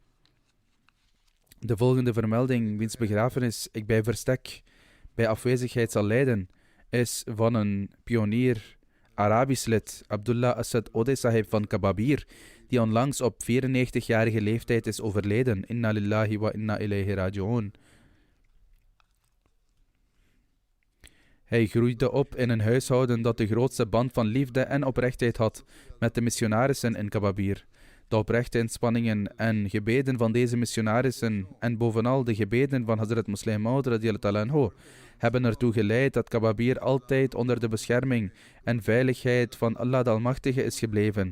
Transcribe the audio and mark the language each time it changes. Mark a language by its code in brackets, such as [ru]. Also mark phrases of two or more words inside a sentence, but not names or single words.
[nl] De volgende vermelding, wiens begrafenis ik bij verstek bij afwezigheid zal leiden, is van een pionier, Arabisch lid, Abdullah Asad Ode Sahib van Kababir, die onlangs op 94-jarige leeftijd is overleden. [ar] إنا لله وإنا إليه راجعون. [nl] Hij groeide op in een huishouden dat de grootste band van liefde en oprechtheid had met de missionarissen in Kababir. De oprechte inspanningen en gebeden van deze missionarissen en bovenal de gebeden van Hazrat Musleh Maud [ar] رضي الله عنه [nl] hebben ertoe geleid dat Kababir altijd onder de bescherming en veiligheid van Allah de Almachtige is gebleven.